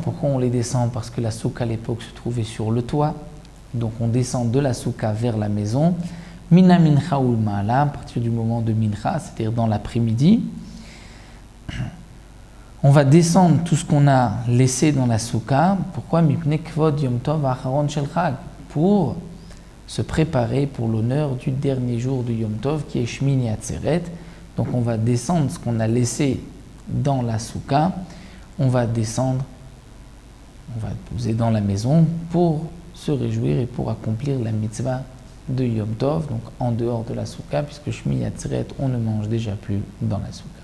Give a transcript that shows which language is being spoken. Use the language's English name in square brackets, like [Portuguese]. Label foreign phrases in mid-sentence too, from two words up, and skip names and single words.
[French] Pourquoi on les descend? Parce que la souka à l'époque se trouvait sur le toit. Donc on descend de la souka vers la maison. [Hebrew] מן המנחה ולמעלה, [French] à partir du moment de mincha, c'est-à-dire dans l'après-midi. On va descendre tout ce qu'on a laissé dans la souka. Pourquoi? [Hebrew] מפני כבוד יום טוב האחרון של חג, [French] pour se préparer pour l'honneur du dernier jour de Yom Tov qui est Shmini Atzeret. Donc on va descendre ce qu'on a laissé dans la souka, on va descendre, on va poser dans la maison pour se réjouir et pour accomplir la mitzvah de Yom Tov, donc en dehors de la souka, puisque Shmini Atzeret, on ne mange déjà plus dans la souka.